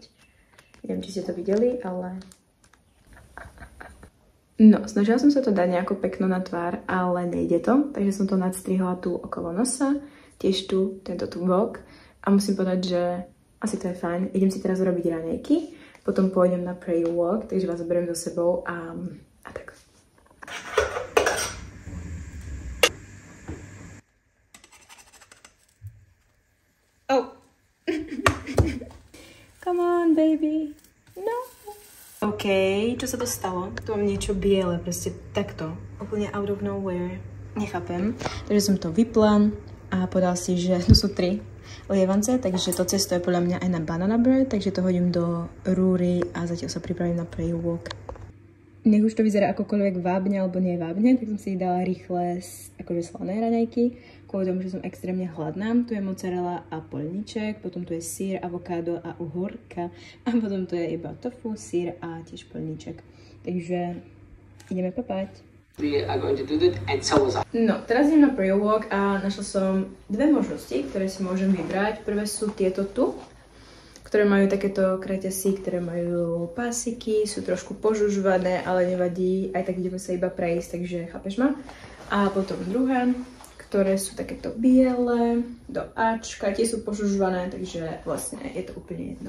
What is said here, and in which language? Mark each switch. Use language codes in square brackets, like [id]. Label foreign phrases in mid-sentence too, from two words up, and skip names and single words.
[sk] Neviem, či ste to videli, ale... No, snažila som sa to dať nejako pekno na tvár, ale nejde to, takže som to nadstrihla tu okolo nosa, tiež tu, tento tu bok. A musím povedať, že asi to je fajn. Idem si teraz robiť raňajky, potom pôjdem na [en] prayer walk, [sk] takže vás zoberiem so sebou a tak. Oh! [en] Come on, baby! No! [sk] OK, čo sa to stalo? Tu mám niečo biele, proste takto. Úplne [en] out of nowhere. [sk] Nechápem. Takže som to vypla a povedal si, že tu sú 3 lievance, takže to cesto je podľa mňa aj na [en] banana bread, [sk] takže to hodím do rúry a zatiaľ sa pripravím na [en] prayer walk. [sk] Nech už to vyzerá akokoľvek vábne alebo nevábne, tak som si dala rýchle akože slané raňajky, kvôli tomu, že som extrémne hladná. Tu je mozzarella a poľníček, potom tu je sír, avokádo a uhorka a potom tu je iba tofu, sír a tiež poľníček. Takže ideme papať. No, teraz idem na [en] prayer walk [sk] a našla som 2 možnosti, ktoré si môžem vybrať. Prvé sú tieto tu, ktoré majú takéto kraťasy, ktoré majú pásiky, sú trošku požužvané, ale nevadí, aj tak ideme sa iba prejsť, takže chápeš ma? A potom druhé, ktoré sú takéto biele, do Ačka, tie sú požužvané, takže vlastne je to úplne jedno.